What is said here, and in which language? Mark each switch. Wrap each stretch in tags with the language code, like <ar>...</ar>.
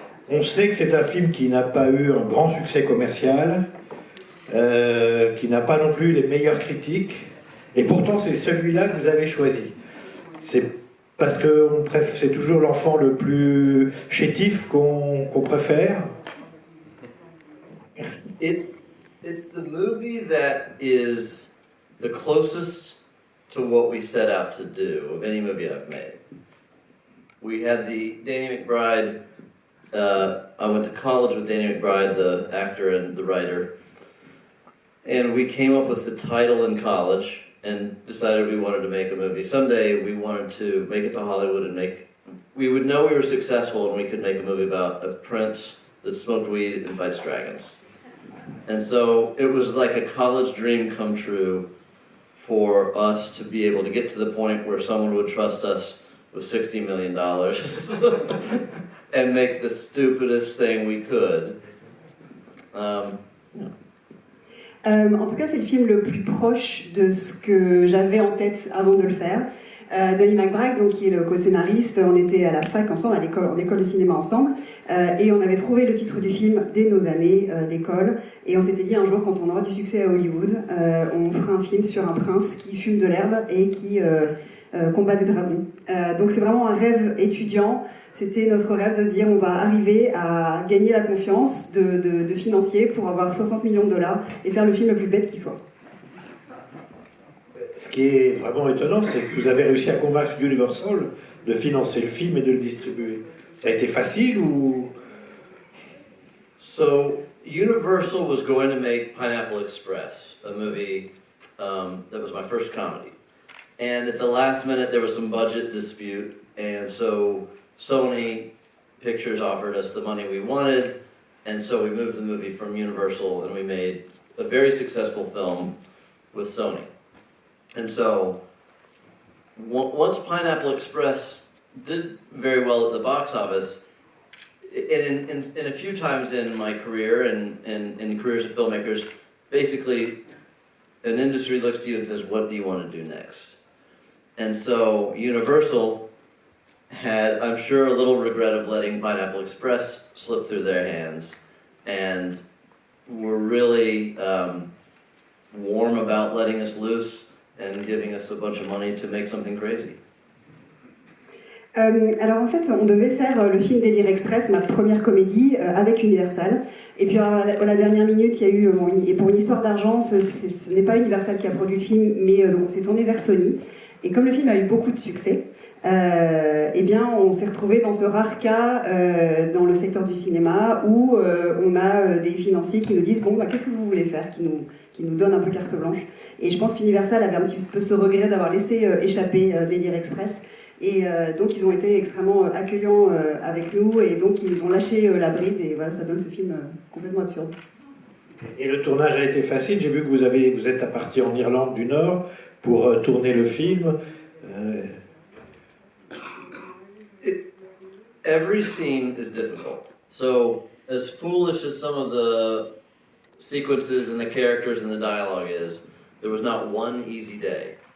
<fr>On sait que c'est un film qui n'a pas eu un grand succès commercial, qui n'a pas non plus les meilleures critiques, et pourtant c'est celui-là que vous avez choisi. C'est parce que c'est toujours l'enfant le plus chétif qu'on préfère.</fr> <en>It's the movie that is the closest to what we set out to do of any movie I've made. We had the Danny McBride, I went to college with Danny McBride, the actor and the writer, and we came up with the title in college and decided we wanted to make a movie. Someday we wanted to make it to Hollywood and we would know we were successful and we could make a movie about a prince that smoked weed and fights dragons. And so it was like a college dream come true for us to be able to get to the point where someone would trust us with $60 million and make the stupidest thing we could.</en> <fr>En tout cas, c'est le film le plus proche de ce que j'avais en tête avant de le faire. Danny McBride, donc, qui est le co-scénariste, on était à la fac ensemble, en école de cinéma ensemble, et on avait trouvé le titre du film dès nos années d'école, et on s'était dit un jour, quand on aura du succès à Hollywood, on fera un film sur un prince qui fume de l'herbe et qui combat des dragons. Donc c'est vraiment un rêve étudiant. C'était notre rêve de se dire on va arriver à gagner la confiance de financiers pour avoir 60 millions de dollars et faire le film le plus bête qui soit. Ce qui est vraiment étonnant, c'est que vous avez réussi à convaincre Universal de financer le film et de le distribuer. Ça a été facile ou...</fr> <en>So, Universal was going to make Pineapple Express, a movie that was my first comedy. And at the last minute there was some budget dispute, and so Sony Pictures offered us the money we wanted, and so we moved the movie from Universal and we made a very successful film with Sony. And so, once Pineapple Express did very well at the box office, and a few times in my career and in careers of filmmakers, basically an industry looks to you and says, what do you want to do next? And so Universal had, I'm sure, a little regret of letting Pineapple Express slip through their hands, and were really warm about letting us loose and giving us a bunch of money to make something crazy.</en> <fr>Alors en fait, on devait faire le film Délire Express, ma première comédie, avec Universal. Et puis à la dernière minute, il y a eu, et pour une histoire d'argent, ce n'est pas Universal qui a produit le film, mais on s'est tourné vers Sony. Et comme le film a eu beaucoup de succès, eh bien on s'est retrouvé dans ce rare cas dans le secteur du cinéma où on a des financiers qui nous disent bon, bah, qu'est-ce que vous voulez faire, qui nous donnent un peu carte blanche. Et je pense qu'Universal avait un petit peu ce regret d'avoir laissé échapper Délire Express. Et donc ils ont été extrêmement accueillants avec nous et donc ils nous ont lâché la bride et voilà, ça donne ce film complètement absurde. Et le tournage a été facile, j'ai vu que vous êtes parti en Irlande du Nord pour tourner le film.</fr> <en>Every scene is difficult. So as foolish as some of the sequences and the characters and the dialogue is, there was not one easy day.</en>